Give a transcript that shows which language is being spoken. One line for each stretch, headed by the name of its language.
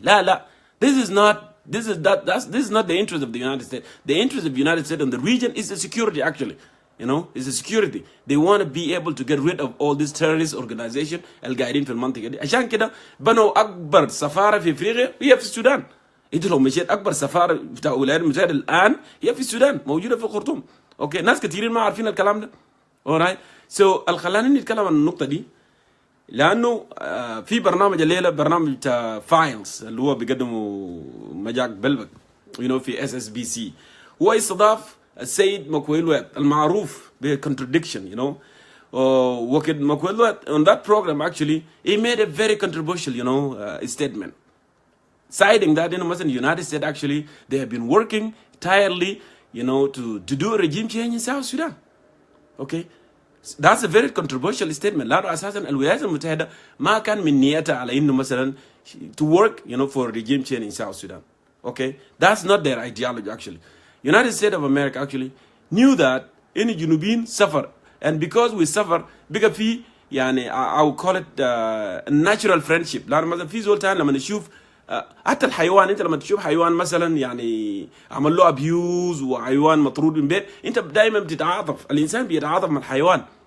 English: لا this is not the interest of the United States. The interest of the United States in the region is the security actually. It's the security. They want to be able to get rid of all these terrorist organization
Arabic: القاعدين في المنطقه دي. عشان كده بنوا اكبر سفاره في افريقيا هي في السودان. انت لو مشيت اكبر سفاره بتاع الولايات المتحده الان هي في السودان، موجوده في الخرطوم. اوكي، ناس كثيرين ما عارفين الكلام ده.
English: alright so
Arabic: خلاني نتكلم عن النقطه دي، لانه في برنامج الليله برنامج بتاع فايلز اللي هو بيقدمه مجاك بلبك في SSBC. هو استضاف السيد ماكويل المعروف بcontradiction وقت ماكويل
English: on that program actually he made a very controversial statement citing that مثلا United States actually they have been working tirelessly to do a regime change in South Sudan. Okay, that's a very controversial statement.
Arabic: لأنه أساسا الولايات المتحدة ما كان من نيتها على إنه مثلا
English: to work for regime change in South Sudan. Okay, that's not their ideology actually. United States of America actually knew that
Arabic: إن الجنوبيين
English: suffer, and because we suffer
Arabic: بقى في
English: I would call it natural friendship.
Arabic: لأنه مثلا في زول تاني لما نشوف حتى الحيوان، انت لما تشوف حيوان مثلا عمل له ابيوز وحيوان مطرود من بيت، انت دائما بتتعاطف، الانسان بيتعاطف مع الحيوان.